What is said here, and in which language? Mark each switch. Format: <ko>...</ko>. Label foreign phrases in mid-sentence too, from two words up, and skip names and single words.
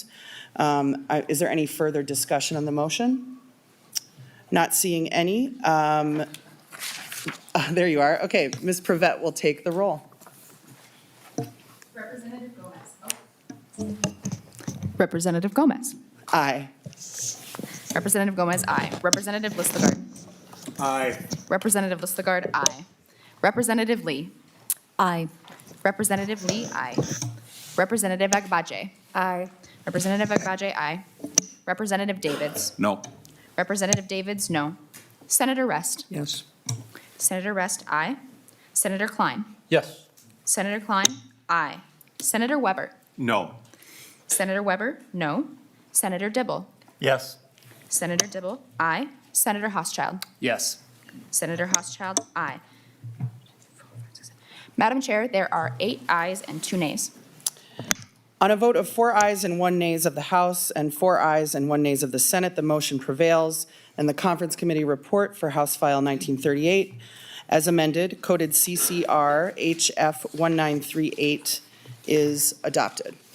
<en>Is there any further discussion on the motion? Not seeing any. There you are. Okay, Ms. Prevette will take the roll. Representative Gomez. Representative Gomez. Aye. Representative Gomez, aye. Representative Listagard. Aye. Representative Listagard, aye. Representative Lee. Aye. Representative Lee, aye. Representative Agbaje. Aye. Representative Agbaje, aye. Representative Davids. No. Representative Davids, no. Senator Rest. Yes. Senator Rest, aye. Senator Klein. Yes. Senator Klein, aye. Senator Weber. No. Senator Weber, no. Senator Dibble. Yes. Senator Dibble, aye. Senator Housechild. Yes. Senator Housechild, aye. Madam Chair, there are 8 ayes and 2 nays. On a vote of 4 ayes and 1 nays of the House and 4 ayes and 1 nays of the Senate, the motion prevails, and the Conference Committee report for House File 1938, as amended, coded CCR HF 1938, is adopted.</en>